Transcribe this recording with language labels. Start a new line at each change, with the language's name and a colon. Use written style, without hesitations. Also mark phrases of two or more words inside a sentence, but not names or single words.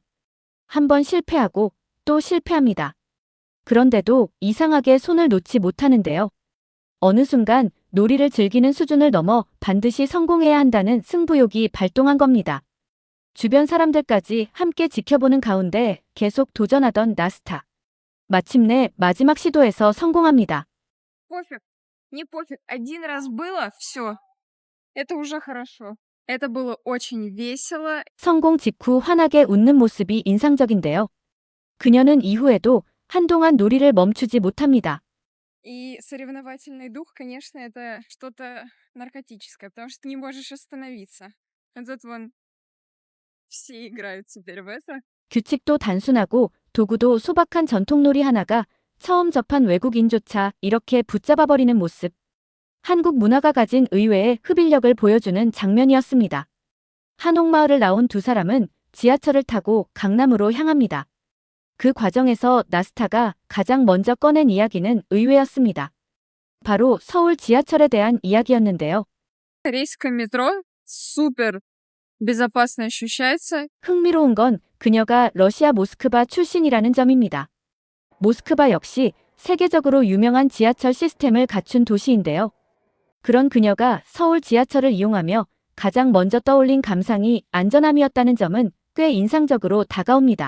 Korean: 한번 실패하고 또 실패합니다. 그런데도 이상하게 손을 놓지 못하는데요. 어느 순간 놀이를 즐기는 수준을 넘어 반드시 성공해야 한다는 승부욕이 발동한 겁니다. 주변 사람들까지 함께 지켜보는 가운데 계속 도전하던 나스타. 마침내 마지막 시도에서 성공합니다.
Russian: Пофиг, не пофиг. Один раз было, все. Это уже хорошо. Это было очень весело.
Korean: 성공 직후 환하게 웃는 모습이 인상적인데요. 그녀는 이후에도 한동안 놀이를 멈추지 못합니다.
Russian: И соревновательный дух, конечно, это что-то наркотическое, потому что ты не можешь остановиться. А тут вон все играют теперь в это.
Korean: 규칙도 단순하고 도구도 소박한 전통놀이 하나가 처음 접한 외국인조차 이렇게 붙잡아버리는 모습. 한국 문화가 가진 의외의 흡인력을 보여주는 장면이었습니다. 한옥마을을 나온 두 사람은 지하철을 타고 강남으로 향합니다. 그 과정에서 나스타가 가장 먼저 꺼낸 이야기는 의외였습니다. 바로 서울 지하철에 대한 이야기였는데요.
Russian: Рейсское метро супер безопасно ощущается.
Korean: 흥미로운 건 그녀가 러시아 모스크바 출신이라는 점입니다. 모스크바 역시 세계적으로 유명한 지하철 시스템을 갖춘 도시인데요. 그런 그녀가 서울 지하철을 이용하며 가장 먼저 떠올린 감상이 안전함이었다는 점은 꽤 인상적으로 다가옵니다.